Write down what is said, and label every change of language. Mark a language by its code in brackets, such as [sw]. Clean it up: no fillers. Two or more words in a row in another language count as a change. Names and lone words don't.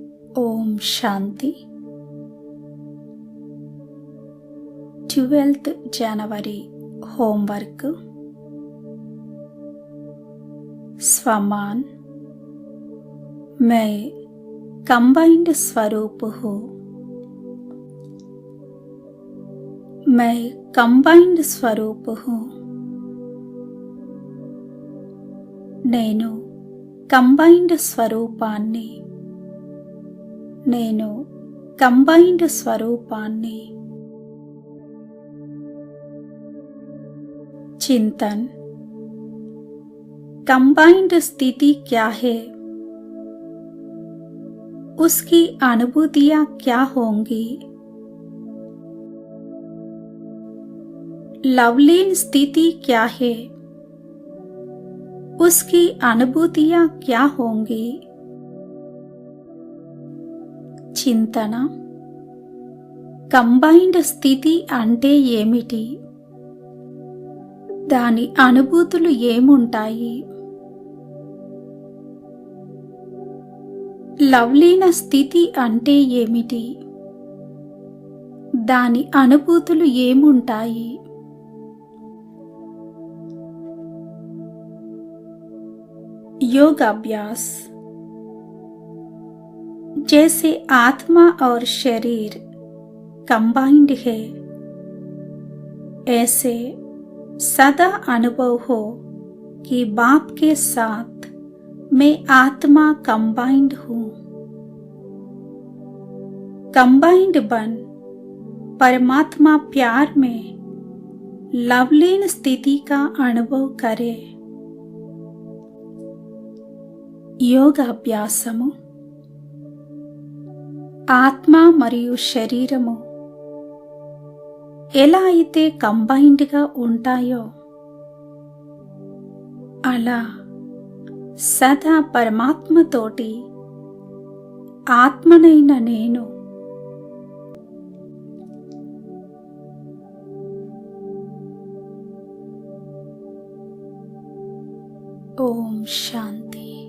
[hi] ओम शांति. [te] 12th జనవరి హోంవర్క్. [hi] स्वमान मैं कंबाइंड स्वरूप हूँ. मैं कंबाइंड स्वरूप हूँ. [te] నేను కంబైన్డ్ స్వరూపాన్ని. నేను కంబైన్డ్ స్వరూపాన్ని. [hi] चिंतन. कंबाइंड स्थिति क्या है? उसकी अनुभूतियां क्या होंगी? लवलीन स्थिति क्या है? उसकी अनुभूतियां क्या होंगी? [te] చింతన. కంబైన్డ్ స్థితి అంటే ఏమిటి? దాని అనుభూతులు ఏముంటాయి? లవ్లీన స్థితి అంటే ఏమిటి? దాని అనుభూతులు ఏముంటాయి? [hi] योगाभ्यास. जैसे आत्मा और शरीर कंबाइंड है, ऐसे सदा अनुभव हो कि बाप के साथ मैं आत्मा कंबाइंड हूँ. कंबाइंड बन परमात्मा प्यार में लवलीन स्थिति का अनुभव करे. [te] యోగాభ్యాసము. ఆత్మ మరియు శరీరము ఎలా అయితే కంబైన్డ్గా ఉంటాయో అలా సదా పరమాత్మతోటి ఆత్మనైన నేను [hi] ओम शांति.